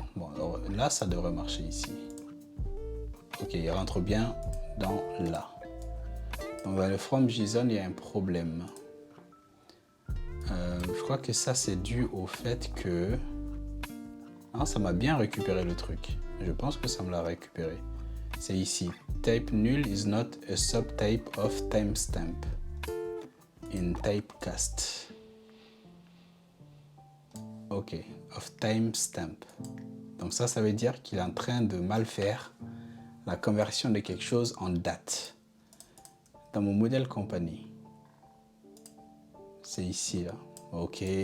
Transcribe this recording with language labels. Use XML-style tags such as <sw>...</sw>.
<fr>Bon, alors là, ça devrait marcher ici. Ok, il rentre bien dans là. Donc dans le from JSON, il y a un problème. Je crois que ça, c'est dû au fait que... Ah, ça m'a bien récupéré le truc. Je pense que ça me l'a récupéré. C'est ici.</fr> <en>Type null is not a subtype of timestamp in typecast. Ok, of timestamp.</en> <fr>Donc ça veut dire qu'il est en train de mal faire la conversion de quelque chose en date. Dans mon modèle compagnie, c'est ici là. Ok.</fr>